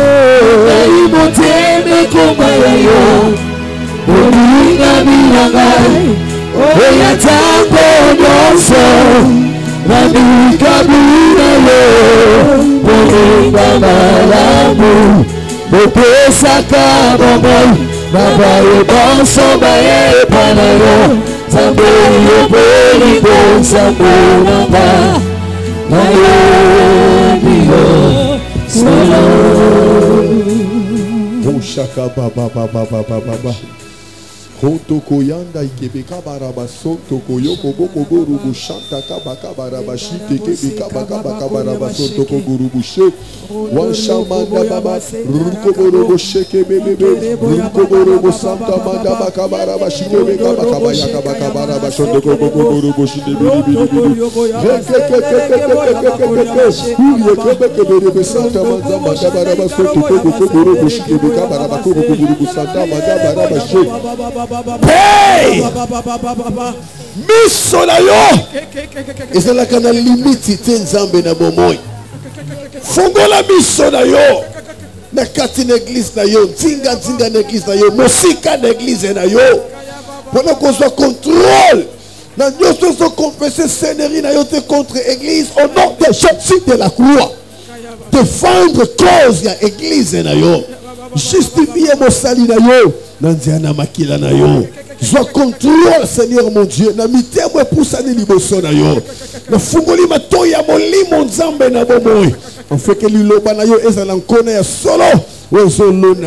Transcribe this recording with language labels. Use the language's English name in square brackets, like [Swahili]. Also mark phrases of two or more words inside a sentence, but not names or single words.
[Lingala] nayi motema ekoma ya yo bolinga binangai oya ntango nyonso nabikabina yo bolinga malamu bopesaka bomoi na bayo bonso bayepa na yo Nzambe yo bolingo Nzambe nanga nayebi yo solo Shaka baba baba baba baba Kotoko yanda ikebeka baraba soto koyoko boko gorubu shanta kabaka baraba shite kebeka baka baka baraba soto kogurubu she wanshamanda baba ruko borobo sheke bebe ruko borobo santa manda baka baraba shike beka baka baka baka baraba soto kogurubu shite bebe bebe santa manda manda baraba soto kogurubu shike beka baraba kogurubu santa manda baraba she Hey! Miso na yo! ezalaka na limiti te nzambe na bomoi Fungola miso na yo! na kati na eglise na yo ntinga na eglise na yo mosika na eglise na yo mpona kozwa contrôle na nyonso ozokonfese seigneurie na yo te [French] contre église au nom de Jésus de la croix défendre [Lingala] cause ya église na yo justifie mosali na yo na nzela na makila na yo zwa contrôle [French] Seigneur mon Dieu [Lingala] na mitemo epusani liboso na yo na fungoli matoi ya molimo nzambe na bomoi afeke liloba na yo ezala nkona ya solo ozolona